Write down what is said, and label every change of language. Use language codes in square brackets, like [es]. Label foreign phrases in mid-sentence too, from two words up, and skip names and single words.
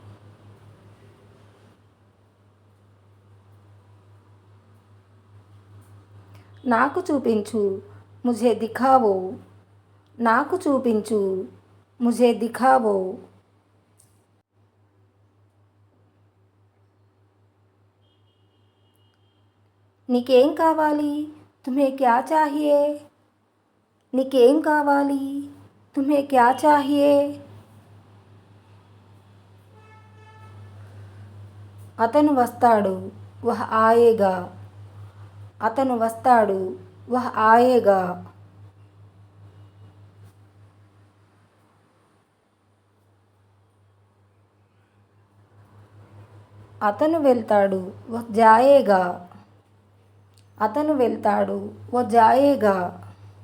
[te] నాకు చూపించు, [hi] मुझे दिखाओ. [te] నాకు చూపించు, [hi] मुझे दिखाओ. [te] నీకేం కావాలి? [hi] तुम्हे क्या चाहिए? [te] నీకేం కావాలి? [hi] तुम्हे क्या चाहिए? [te] అతను వస్తాడు, [hi] वह आएगा. [te] అతను వస్తాడు, [hi] वह आएगा. [te] అతను వెళ్తాడు, [hi] वह जाएगा. [te] అతను వెళ్తాడు, [hi] वह जाएगा.